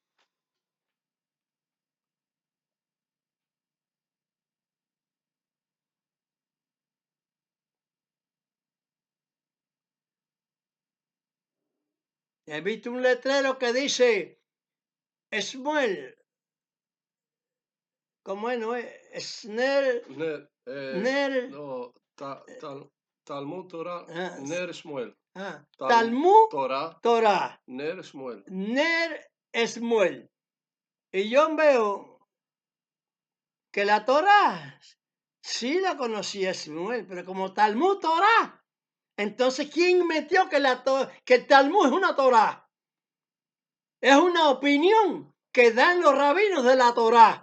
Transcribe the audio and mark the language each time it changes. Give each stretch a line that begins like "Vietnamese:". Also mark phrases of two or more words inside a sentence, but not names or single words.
Spanish: He visto un letrero que dice Shmuel, ¿cómo es? No es Snell, Ner, no, Talmud Torah, Ner Shmuel. Talmud Torah, Torah, Ner Shmuel. Ner Shmuel. Y yo veo que la Torah sí la conocía Shmuel, pero como Talmud Torah, entonces ¿quién metió que el Talmud es una Torah? Es una opinión que dan los rabinos de la Torah.